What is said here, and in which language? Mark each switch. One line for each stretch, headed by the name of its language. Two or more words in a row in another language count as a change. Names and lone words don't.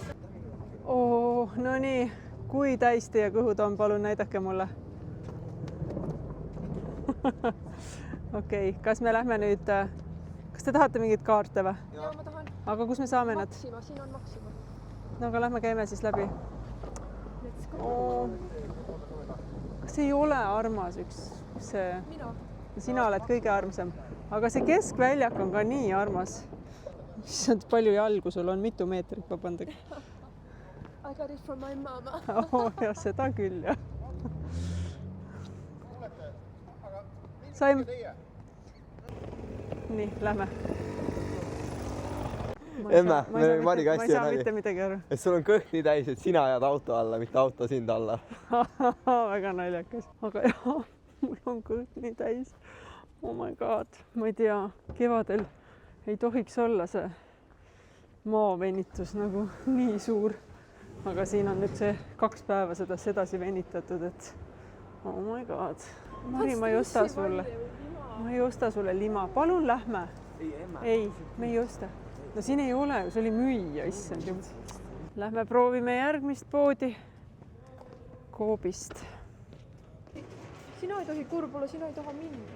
Estonian: no nii, kui täis teie kõhud on, palun näidake mulle. okei, kas me lähme nüüd, kas te tahate mingeid kaarte või? jaa, ma tahan. aga kus me saame nad? Maxima, siin on Maxima. no aga lähme käime siis läbi.
English: Let's go.
Estonian: kas ei ole armas üks see? mina. sina oled kõige armsam, aga see keskväljak on ka nii armas. issand, palju jalgu sul on, mitu meetrit, vabandage.
English: I got it from my mama.
Estonian: jah, seda küll, jah. saime. nii, lähme. Emme, me olime Mariga ma ei hästi saa mitte midagi aru. et sul on kõht nii täis, et sina jääd auto alla, mitte auto sind alla. väga naljakas, aga jah, mul on kõht nii täis.
English: Oh my god,
Estonian: ma ei tea, kevadel ei tohiks olla see maavenitus nagu nii suur. aga siin on nüüd see 2 päeva seda sedasi venitatud, et
English: oh my god.
Estonian: Mari, ma ei osta sulle. Ma ei osta sulle lima. Palun lähme. ei, me ei osta. no siin ei ole, see oli müüa, issand jumal. Lähme proovime järgmist poodi Coopist. Sina ei tohi kurb olla, sina ei taha minna.